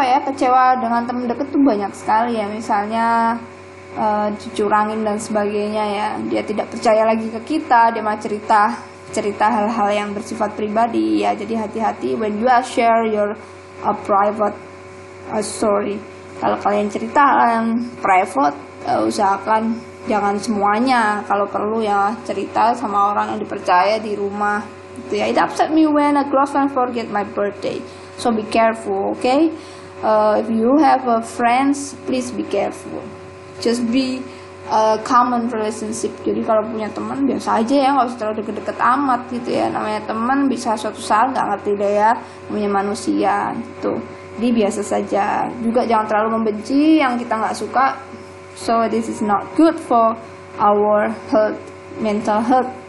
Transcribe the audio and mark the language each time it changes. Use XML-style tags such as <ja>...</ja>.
<id>Apa ya, kecewa dengan teman dekat tuh banyak sekali ya. Misalnya dicurangin dan sebagainya ya, dia tidak percaya lagi ke kita, dia mau cerita hal-hal yang bersifat pribadi ya. Jadi hati-hati</id> <en>when you are share your private story.</en> <id>Kalau kalian cerita hal yang private, usahakan jangan semuanya. Kalau perlu ya cerita sama orang yang dipercaya di rumah gitu ya.</id> <en>It upset me when a close friend forget my birthday. So be careful, okay? If you have a friends, please be careful. Just be a common relationship.</en> <id>Jadi kalau punya teman biasa aja ya, nggak usah terlalu deket-deket amat gitu ya. Namanya teman, bisa suatu saat nggak ngerti deh ya, namanya manusia gitu. Jadi biasa saja. Juga jangan terlalu membenci yang kita nggak suka.</id> <en>So this is not good for our health, mental health.</en>